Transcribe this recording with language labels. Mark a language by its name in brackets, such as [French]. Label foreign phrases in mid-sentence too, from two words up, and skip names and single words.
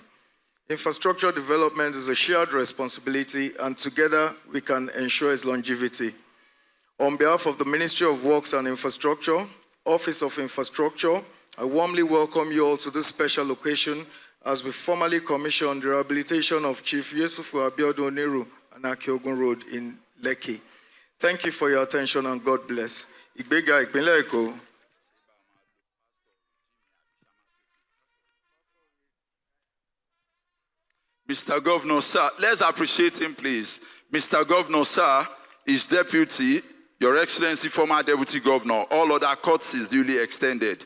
[English] Infrastructure development is a shared responsibility, and together we can ensure its longevity. On behalf of the Ministry of Works and Infrastructure, Office of Infrastructure, I warmly welcome you all to this special occasion as we formally commission the rehabilitation of Chief Yusuf Abiodun Oniru and Akiogun Road in Lekki. Thank you for your attention and God bless. [Yoruba] Ìgbéga ìpínlẹ̀ Èkó. [English] Mr. Governor, sir, let's appreciate him, please. Mr. Governor, sir, his deputy, Your Excellency, former Deputy Governor, all other courtesies duly extended.